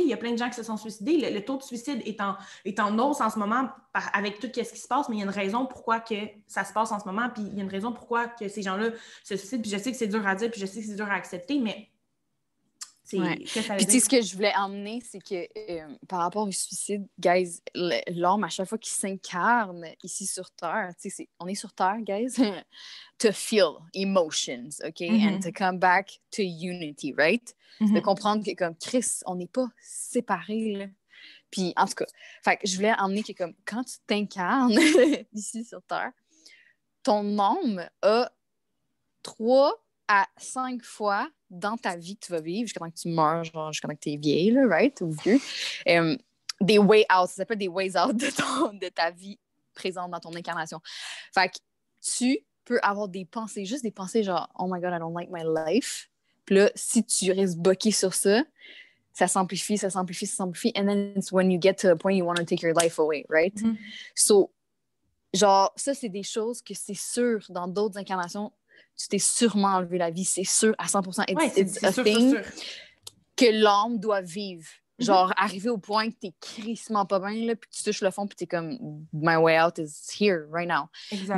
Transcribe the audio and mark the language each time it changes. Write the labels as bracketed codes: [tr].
[fr] Il y a plein de gens qui se sont suicidés. Le taux de suicide est en hausse en ce moment avec tout ce qui se passe, mais il y a une raison pourquoi que ça se passe en ce moment, puis il y a une raison pourquoi que ces gens-là se suicident. Puis je sais que c'est dur à dire, puis je sais que c'est dur à accepter, mais puis tu sais, ce que je voulais emmener, c'est que par rapport au suicide, guys, l'homme, à chaque fois qu'il s'incarne ici sur Terre, tu sais, on est sur Terre, guys, to feel emotions, OK? [en] And to come back to unity, right? [fr] De comprendre que, comme Chris, on n'est pas séparés, là. Puis, en tout cas, fait que je voulais emmener que, comme, quand tu t'incarnes ici sur Terre, ton âme a 3 à 5 fois dans ta vie que tu vas vivre, jusqu'à temps que tu meurs, genre jusqu'à temps que tu es vieille, là, right? Ou vieux. Des way out, ça s'appelle des ways out de ta vie présente dans ton incarnation. Fait que tu peux avoir des pensées, juste des pensées genre « Oh my God, I don't like my life ». Puis là, si tu restes bloqué sur ça, ça s'amplifie, ça s'amplifie, ça s'amplifie. [en] And then it's when you get to a point you want to take your life away, right? [fr] So, genre, ça, c'est des choses que c'est sûr, dans d'autres incarnations, tu t'es sûrement enlevé la vie, c'est sûr, à 100%. It's a thing que l'âme doit vivre. Genre, arriver au point que t'es crissement pas bien, là, puis tu touches le fond, puis t'es comme « My way out is here, right now ».